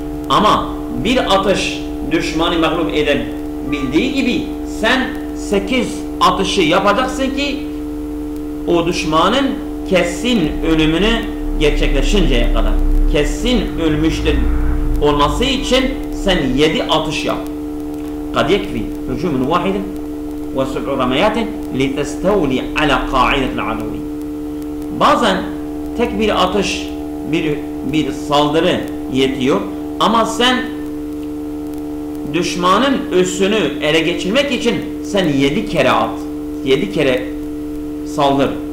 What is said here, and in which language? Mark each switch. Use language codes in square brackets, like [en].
[tr] Ama bir atış düşmanı mağlup edebildiği gibi sen 8 atışı yapacaksın ki o düşmanın kesin ölümünü gerçekleşinceye kadar. Kesin ölmüştür olması için sen 7 atış yap. [ar] قد يكفي هجوم واحد وسبع رميات لتستولي على قاعدة العدو. [tr] Bazen tek bir atış, bir saldırı yetiyor ama sen düşmanın üssünü ele geçirmek için sen 7 kere at, 7 kere saldır.